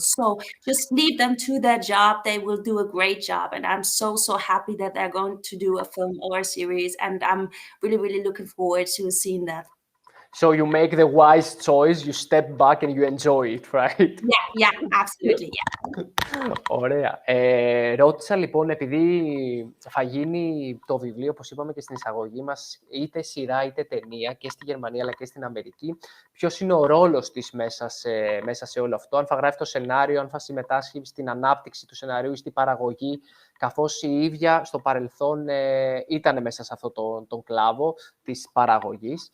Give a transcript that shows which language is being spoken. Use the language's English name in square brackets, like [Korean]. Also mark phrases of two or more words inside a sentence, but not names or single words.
[English] So just leave them to their job. They will do a great job. And I'm so happy that they're going to do a film or a series. And I'm really looking forward to seeing that. So you make the wise choice, you step back and you enjoy it, right? Yeah, absolutely, yeah. [Greek] Ωραία. Ρώτησα λοιπόν, επειδή θα γίνει το βιβλίο, όπως είπαμε και στην εισαγωγή μας, είτε σειρά είτε ταινία και στη Γερμανία αλλά και στην Αμερική, ποιος είναι ο ρόλος της μέσα σε όλο αυτό, αν θα γράφει το σενάριο, αν θα συμμετάσχει στην ανάπτυξη του σενάριου ή στην παραγωγή, καθώς η ίδια στο παρελθόν ήταν μέσα σε αυτό τον κλάδο της παραγωγής.